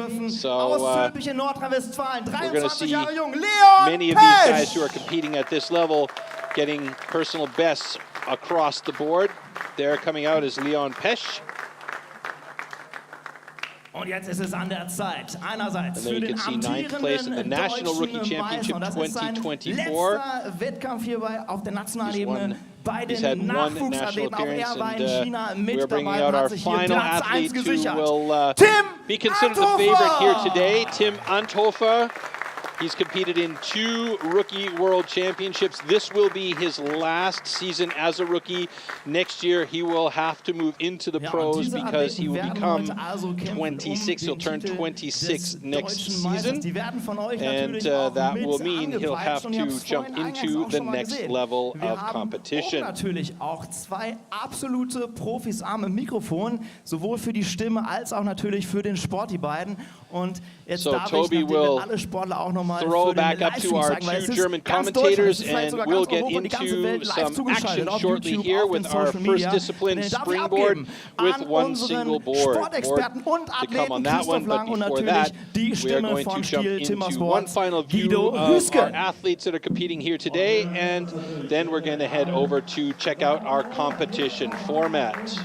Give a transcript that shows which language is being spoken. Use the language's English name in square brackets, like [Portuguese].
[English] So we're going to see many of these guys who are competing at this level getting personal bests across the board. There coming out is Leon Pesch. [German] Und jetzt ist es an der Zeit, einerseits für den amtierenden deutschen Meister, und das ist sein letzter Wettkampf hier auf der nationalen Ebene bei den Nachwuchsathleten. Auch er war in China mit dabei und hat sich hier Platz 1 gesichert. [English] Be considered the favorite here today, Tim Anthofer. He's competed in 2 Rookie World Championships. This will be his last season as a rookie. Next year, he will have to move into the pros because he will become 26. He'll turn 26 next season. And that will mean he'll have to jump into the next level of competition. [German] Natürlich auch 2 absolute Profis am Mikrofon, sowohl für die Stimme als auch natürlich für den Sport, die beiden. Und jetzt darf [English] Toby will [German] alle Sportler auch noch mal [English] throw back up to our 2 German commentators, and we'll get into some action shortly here with our first discipline, springboard, with 1 single board. More to come on that one, but before that, we are going to jump into one final view of our athletes that are competing here today, and then we're going to head over to check out our competition format.